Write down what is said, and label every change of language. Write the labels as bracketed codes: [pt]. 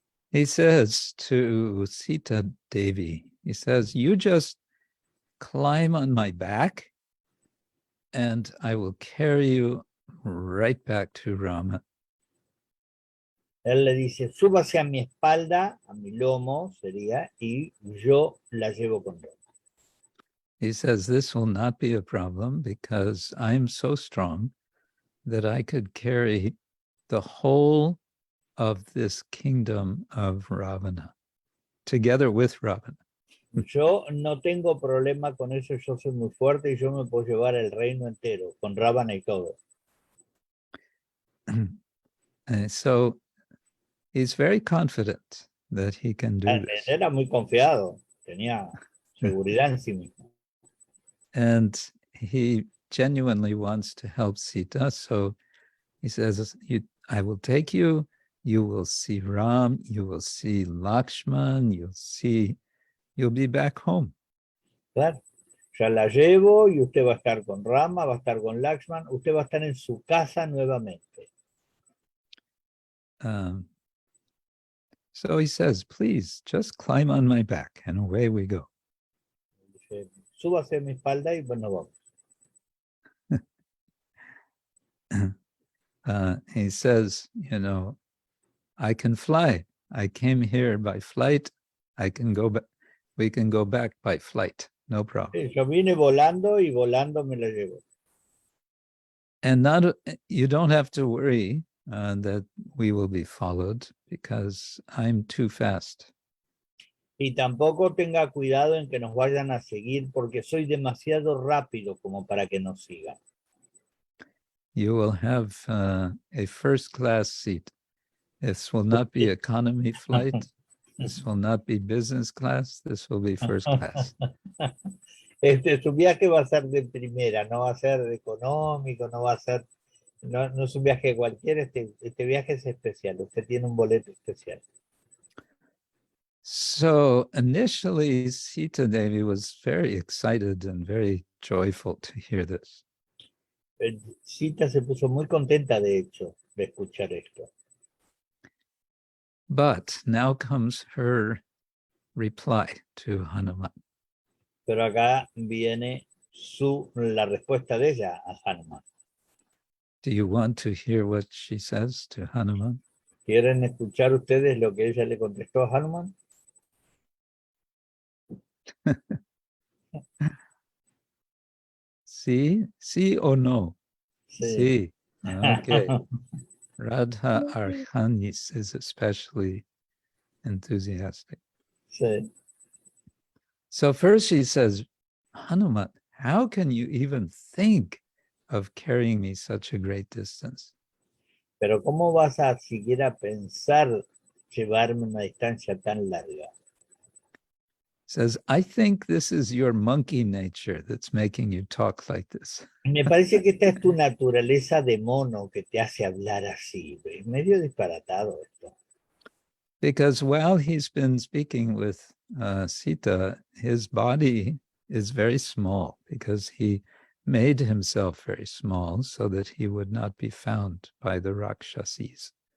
[en] He says to Sita Devi, he says, you just climb on my back and I will carry you right back to Rama. [es] Él le dice, súbase a mi espalda, a mi lomo sería, y yo la llevo con Rama. [en] He says, this will not be a problem because I'm so strong that I could carry the whole of this kingdom of Ravana together with Ravana. [es] Yo no tengo problema con eso, yo soy muy fuerte y yo me puedo llevar el reino entero, con Ravana y todo. [en] So he's very confident that he can do this. [es] Era muy confiado, tenía seguridad en sí mismo. [en] And he genuinely wants to help Sita. So he says, I will take you, you will see Ram, you will see Lakshman, you'll be back home. [es] Claro, ya la llevo y usted va a estar con Rama, va a estar con Lakshman, usted va a estar en su casa nuevamente. [en] So he says, please just climb on my back and away we go. [es] Dice, súbase a mi espalda y bueno, vamos. [en] He says, I can fly. I came here by flight. I can go back. We can go back by flight. No problem. [es] Sí, yo vine volando y volando me la llevo. [en] And you don't have to worry that we will be followed because I'm too fast. [es] Y tampoco tenga cuidado en que nos vayan a seguir porque soy demasiado rápido como para que nos sigan. [en] You will have a first class seat. This will not be economy flight. This will not be business class. This will be first class. [es] Su viaje va a ser de primera, no va a ser económico, no va a ser, no es un viaje cualquiera, este viaje es especial, usted tiene un boleto especial. [en] So initially, Sita Devi was very excited and very joyful to hear this. [es] Sita se puso muy contenta, de hecho, de escuchar esto. [en] But now comes her reply to Hanuman. [es] Pero acá viene la respuesta de ella a Hanuman. [en] Do you want to hear what she says to Hanuman? [es] ¿Quieren escuchar ustedes lo que ella le contestó a Hanuman? Sí o no? Sí. [en] Okay. Radha Arhanis is especially enthusiastic. [es] Sí. [en] So first she says, Hanuman, how can you even think of carrying me such a great distance? [es] Pero ¿cómo vas a siquiera pensar llevarme una distancia tan larga? Says, I think this is your monkey nature that's making you talk like this. Me parece que esta es tu naturaleza de mono que te hace hablar así. Es medio disparatado esto. [en] Because while he's been speaking with Sita, his body is very small because he made himself very small so that he would not be found by the Rakshasis.